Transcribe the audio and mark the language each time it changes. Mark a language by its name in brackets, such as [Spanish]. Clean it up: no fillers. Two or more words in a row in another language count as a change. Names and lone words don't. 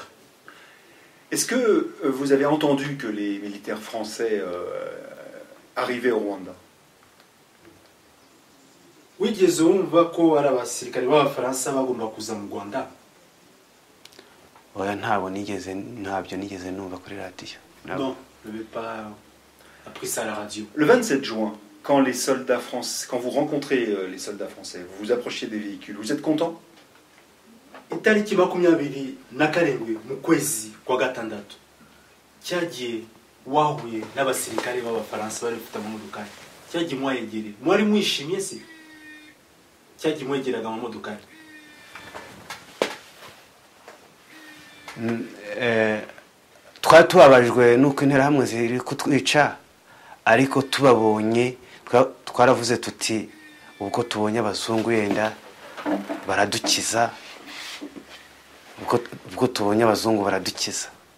[French] Est-ce que vous avez entendu que les militaires français arrivaient au Rwanda? [Kinyarwanda] Wigeze wumva ko ari abasirikare b'Abafaransa bagomba kuza mu Rwanda? Oya ntabyo nigeze numva kuri radio. [French] Non, je n'avais pas appris ça à la radio. Le 27 juin, quand les soldats français, quand vous rencontrez les soldats français, vous vous approchiez des véhicules, vous êtes content? [Kinyarwanda] Itariki 27 mu kwezi kwa gatandatu cyagiye wahuye n'abasirikare b'Abafaransa bari bafite amamodokari, cyagiye mwayegereye, mwari mwishimye se? Cyagiye mwegeraga amamodokari? Twari tubabajwe nuko interahamwe ziri kutwica, ariko tubabonye twaravuze tuti ubwo tubonye abazungu yenda baradukiza, ubwo tubonye abazungu baradukiza.